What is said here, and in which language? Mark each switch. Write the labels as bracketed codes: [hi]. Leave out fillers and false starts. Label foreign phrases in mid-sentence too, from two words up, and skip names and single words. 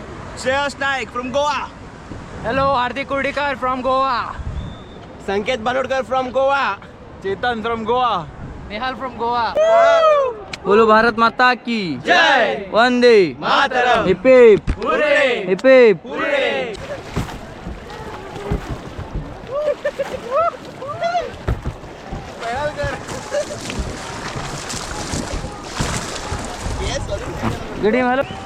[en] Shreyas Naik from Goa. Hello Hardik Kurdikar from Goa. Sanket Banodkar from Goa. Chetan from Goa. Nehal from Goa. [hi] बोलो भारत माता की जय. वंदे मातरम. [en] hip hip hip hip. [hi] गडी मारो.